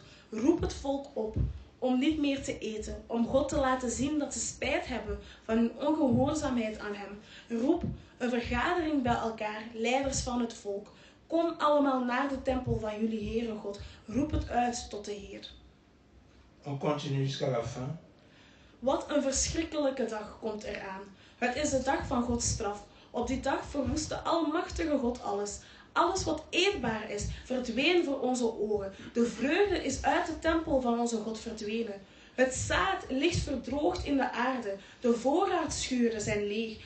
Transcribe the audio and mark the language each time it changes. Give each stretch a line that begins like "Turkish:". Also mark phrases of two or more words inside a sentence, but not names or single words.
Dutch: Roep het volk op om niet meer te eten, om God te laten zien dat ze spijt hebben van hun ongehoorzaamheid aan hem. Roep een vergadering bij elkaar, leiders van het volk. Kom allemaal naar de tempel van jullie Heere God. Roep het uit tot de Heer.
French: On continue jusqu'à la fin.
Dutch: Wat een verschrikkelijke dag komt eraan. Het is de dag van Gods straf. Op die dag verwoest de Almachtige God alles. Alles wat eetbaar is, verdween voor onze ogen. De vreugde is uit de tempel van onze God verdwenen. Het zaad ligt verdroogd in de aarde. De voorraadschuren zijn leeg.